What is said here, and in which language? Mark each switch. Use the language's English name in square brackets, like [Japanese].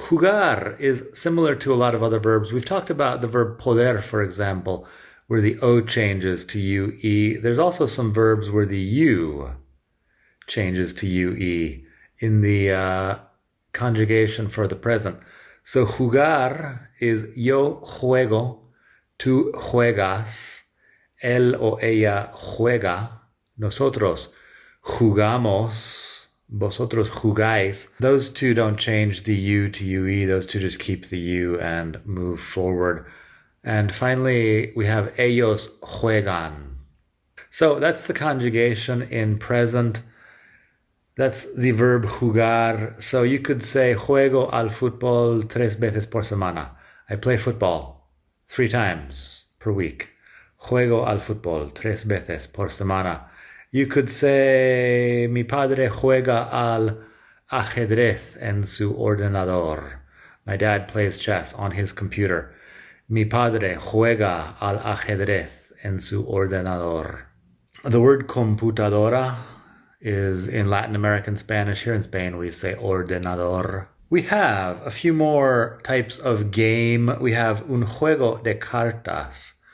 [English] Jugar is similar to a lot of other verbs. We've talked about the verb poder, for example, where the O changes to UE. There's also some verbs where the U changes to UE in the conjugation for the present. So jugar is [Spanish] yo juego, tú juegas, él o ella juega, nosotros jugamos, vosotros jugáis. [English] Those two don't change the U to UE. Those two just keep the U and move forward. And finally, we have [Spanish] ellos juegan. [English] So that's the conjugation in present. That's the verb jugar. So you could say [Spanish] juego al fútbol 3 veces por semana. [English] I play football 3 times per week. [Spanish] Juego al fútbol 3 veces por semana. [English] You could say, [Spanish] mi padre juega al ajedrez en su ordenador. [English] My dad plays chess on his computer. [Spanish] Mi padre juega al ajedrez en su ordenador. [English] The word computadora is in Latin American Spanish. Here in Spain, we say ordenador. We have a few more types of game. We have [Spanish] un juego de cartas.